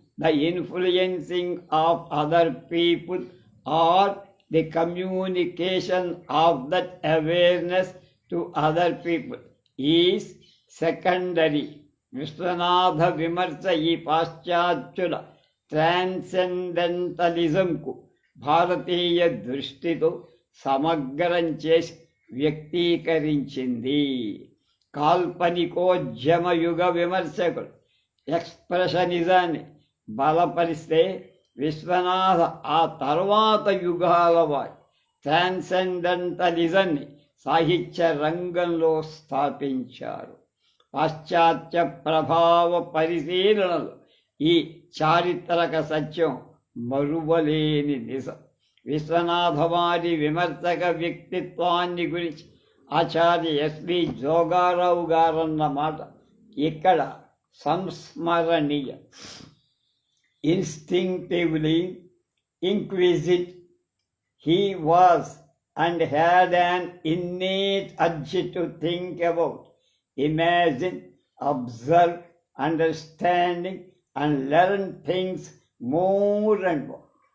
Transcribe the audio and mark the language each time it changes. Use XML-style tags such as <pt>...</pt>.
<en>the influencing of other people or the communication of that awareness to other people is secondary.</en> <te>Viswanatha విమర్శ ఈ పాశ్చాత్యుల ట్రాన్సెండెంటలిజంకు భారతీయ దృష్టితో సమగ్రం చేసి వ్యక్తీకరించింది. కాల్పనికోద్యమ యుగ విమర్శకులు ఎక్స్ప్రెషనిజాన్ని బలపరిస్తే విశ్వనాథ ఆ తర్వాత యుగాల వారి ట్రాన్సెండెంటలిజాన్ని సాహిత్య రంగంలో స్థాపించారు. పాశ్చాత్య ప్రభావ పరిశీలనలు ఈ చారిత్రక సత్యం మరువలేని నిజం. విశ్వనాథ వారి విమర్శక వ్యక్తిత్వాన్ని గురించి ఆచార్య ఎస్వి జోగారావు గారన్న మాట ఇక్కడ సంస్మరణీయం.</te> <en>Instinctively inquisitive he was and had an innate urge to think about, imagine, observe, understanding, and learn things more and more.</en>